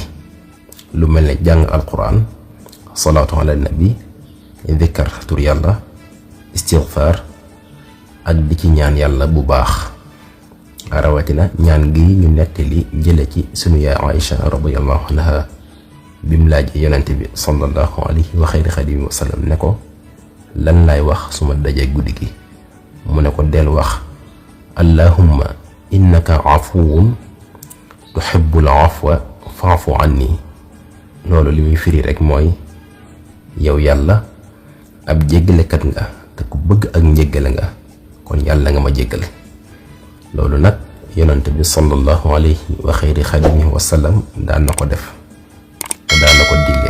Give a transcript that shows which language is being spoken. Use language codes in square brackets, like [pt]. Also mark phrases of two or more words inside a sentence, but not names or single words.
[wo] lu mel ne jàng alquran, [ar] صلاة على النبي, [wo] dikkar tur yàlla, istighfar ak di ci ñaan yàlla bu baax. rawatina ñaan gi ñu nettali jële ci sunu yaay Aïcha [ar] رضي الله عنها [wo] bim laajee yonente bi [ar] صلى الله عليه وخير خديمه وسلم [wo] ne ko lan laay wax suma dajee guddi gi. mu ne ko del wax [ar] اللهم إنك عفو تحب العفو فاعف عني. [wo] loolu li muy firi rek mooy yow yàlla ab jéggalekat nga te ku bëgg ak njéggale nga, kon yàlla nga ma jéggal. loolu nag yonent bi [ar] صلى الله عليه وخير خديمه وسلم [wo] daan na ko def te daan na ko digle.